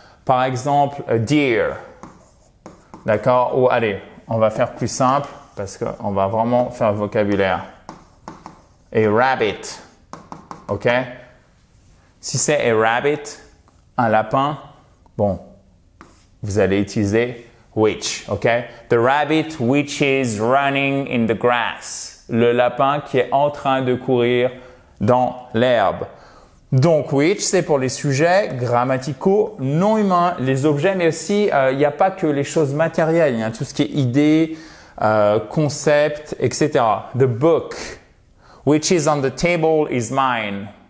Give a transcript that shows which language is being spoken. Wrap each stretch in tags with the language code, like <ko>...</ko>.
<fr>Par exemple, a deer. D'accord? Ou allez, on va faire plus simple parce qu'on va vraiment faire le vocabulaire.</fr> <en>A rabbit.</en> <fr>OK? Si c'est</fr> <en>a rabbit,</en> <fr>un lapin, bon, vous allez utiliser which.</fr> <en>OK? The rabbit which is running in the grass.</en> <fr>Le lapin qui est en train de courir dans l'herbe. Donc, which, c'est pour les sujets grammaticaux non humains, les objets, mais aussi, il n'y a pas que les choses matérielles, il y a tout ce qui est idée, concept, etc.</fr> <en>The book, which is on the table is mine.</en>